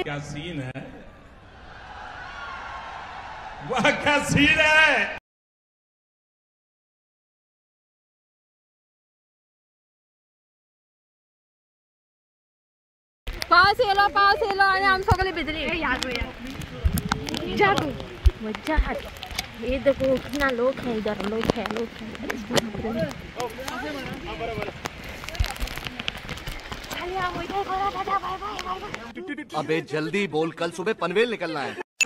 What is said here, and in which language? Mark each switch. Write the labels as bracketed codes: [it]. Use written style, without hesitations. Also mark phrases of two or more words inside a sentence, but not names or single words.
[hi] क्या सीन है वाह क्या सीन है [kok] पावस येलो आणि आम सगळे भितरी जागो मज्जा हात [hi] ये देखो कितना लोग है इधर लोग है अबे जल्दी बोल कल सुबह पनवेल निकलना है